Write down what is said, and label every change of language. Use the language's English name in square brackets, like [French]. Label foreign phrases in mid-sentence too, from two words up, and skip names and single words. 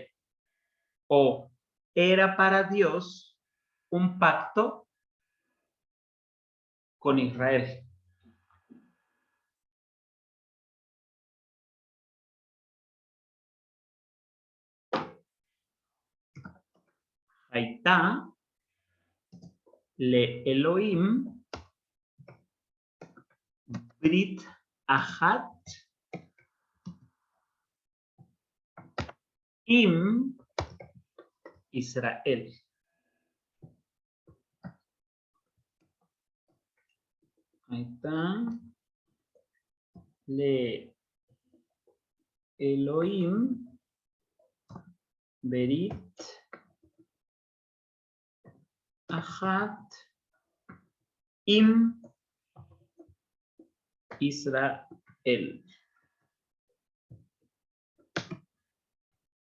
[Spanish] O era para Dios un pacto con Israel. [Hebrew] הייתה לאלוהים ברית אחת עם ישראל. הייתה לאלוהים ברית אחת עם ישראל.